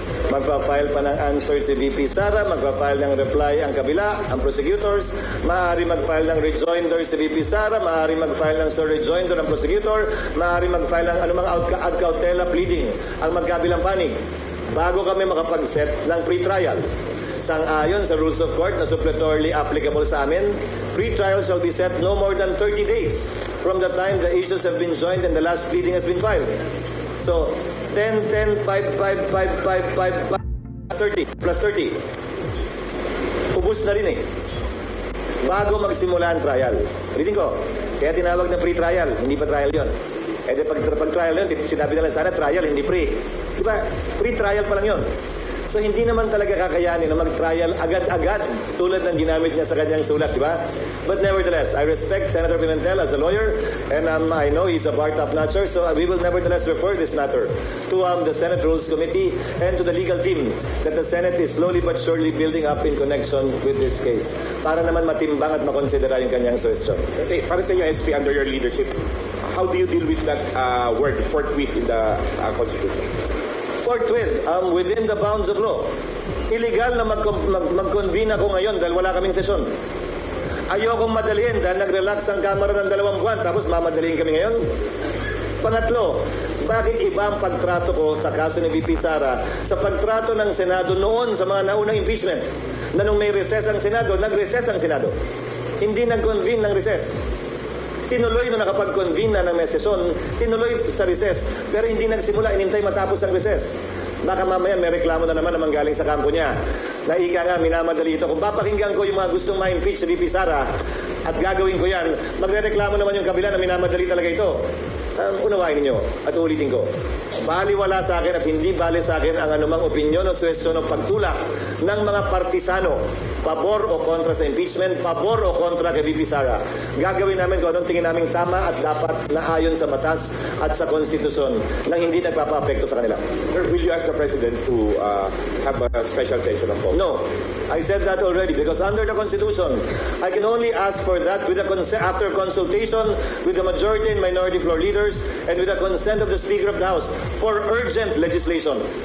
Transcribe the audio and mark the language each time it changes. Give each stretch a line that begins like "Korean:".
Filipino: Magpa-file pa ng answer si VP Sara, magpa-file ng reply ang kabila, ang prosecutors, maaari mag-file ng rejoinder si VP Sara, maaari mag-file ng sur-rejoinder ang prosecutor, maaari mag-file ng anumang ad cautela pleading ang magkabilang panig bago kami makapag-set ng pre-trial. Sang-ayon sa
English: rules of court
Filipino: na
English: suppletorily applicable
Filipino: sa amin,
English: pre-trial shall be set no more than 30 days from the time the issues have been joined and the last pleading has been filed.
Filipino: So, 10, 10, 5, 5, 5, 5, 5, 5, plus 30. Ubus na rin eh. Bago magsimula ang trial. Ulitin ko, kaya tinawag na free trial, hindi pa trial yon. Eh di pag trial yun, sinabi na lang sana trial, hindi free. Diba? Free trial pa lang yun. So hindi naman talaga kakayanin na mag-trial agad-agad tulad ng ginamit niya sa kanyang sulat, di ba?
English: But nevertheless, I respect Senator Pimentel as a lawyer and I know he's a bar top-notcher, so we will nevertheless refer this matter to the Senate Rules Committee and to the legal team that the Senate is slowly but surely building up in connection with this case
Filipino: para naman matimbang at makonsidera yung kanyang suggestion. Kasi para sa inyo,
English: SP, under your leadership, how do you deal with that word, forthwith, in the Constitution? Forthwith, within the bounds of law.
Filipino: Illegal na mag-convene ako ngayon dahil wala kaming sesyon. Ayokong madaliin dahil nag-relax ang Kamara ng 2 buwan tapos mamadaliin kami ngayon. Pangatlo, bakit iba ang pagtrato ko sa kaso ni VP Sara sa pagtrato ng Senado noon sa mga naunang impeachment? Na nung may recess ang Senado, nag-recess ang Senado. Hindi nag-convene ng recess. Tinuloy na nakapag-convene na ng may sesyon, tinuloy sa recess, pero hindi nagsimula, inintay matapos ang recess. Baka mamaya may reklamo na naman galing sa kampo niya. Na ika nga, minamadali ito. Kung papakinggan ko yung mga gustong ma-impeach si VP Sara at gagawin ko yan, magre-reklamo naman yung kabila na minamadali talaga ito. Unawain ninyo at ulitin ko. Baliwala sa akin at hindi bali sa akin ang anumang opinyon o suwestyon o pagtulak ng mga partisano, pabor o kontra sa impeachment, pabor o kontra kay VP Sara. Gagawin namin kung anong tingin namin tama at dapat na ayon sa batas at sa konstitusyon nang hindi nagpapa-apekto sa kanila.
English: Sir, will you ask the President to have a special session of vote? No, I said that already because under the Constitution, I can only ask for that with after consultation with the majority and minority floor leaders and with the consent of the Speaker of the House for urgent legislation.